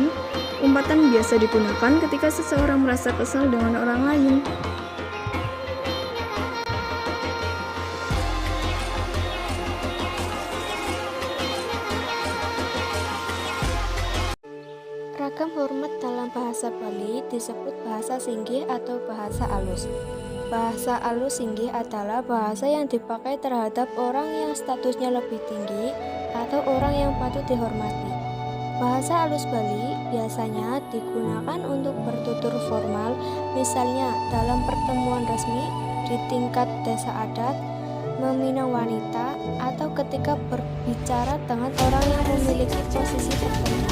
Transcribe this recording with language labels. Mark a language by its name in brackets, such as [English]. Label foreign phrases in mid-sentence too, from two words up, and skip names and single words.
[Indonesian] Umpatan biasa digunakan ketika seseorang merasa kesal dengan orang lain. Ragam hormat dalam bahasa Bali disebut bahasa singgih atau bahasa alus. Bahasa alus singgih adalah bahasa yang dipakai terhadap orang yang statusnya lebih tinggi atau orang yang patut dihormati. Bahasa alus Bali biasanya digunakan untuk bertutur formal, misalnya dalam pertemuan resmi, di tingkat desa adat, meminang wanita, atau ketika berbicara dengan orang yang memiliki posisi tertentu.